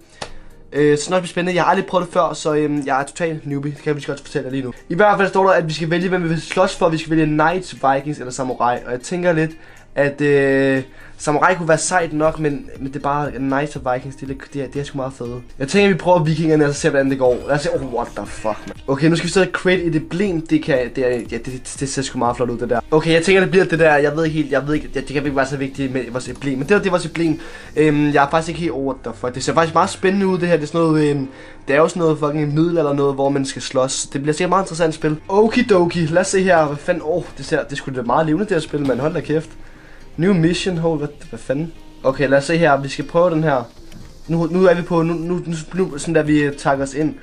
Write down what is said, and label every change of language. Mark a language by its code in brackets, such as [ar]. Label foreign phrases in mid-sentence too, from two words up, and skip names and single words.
[da] Så det bliver spændende. Jeg har aldrig prøvet det før, så jeg er totalt newbie. Det kan jeg godt fortælle jer lige nu. I hvert fald står der, at vi skal vælge, hvem vi vil slås for. Vi skal vælge Knights, Vikings eller Samurai. Og jeg tænker lidt, at Samurai kunne være sejt nok, men det er bare Knights og Vikings, det er sgu meget fede. Jeg tænker, at vi prøver Vikingerne, og så ser hvordan det går. Lad os se, [en] what the fuck, man. [da] Okay, nu skal vi så create et emblem. Det ser sgu meget flot ud, det der. Okay, jeg tænker, det bliver det der. Jeg ved ikke, det kan ikke være så vigtigt med vores emblem. Men det er vores emblem. Jeg er faktisk ikke helt over, [en] what the fuck. [da] Det ser faktisk meget spændende ud, det her. Det er sådan noget, det er jo sådan noget fucking middel eller noget, hvor man skal slås. Det bliver sikkert meget interessant spil. Okidoki, lad os se her. Hvad fanden, det skulle da meget levende, det her spil, man. Hold da kæft. [en] New mission, [da] hvad fanden? Okay, lad os se her, vi skal prøve den her. Nu er vi på, nu sådan der vi tager os ind.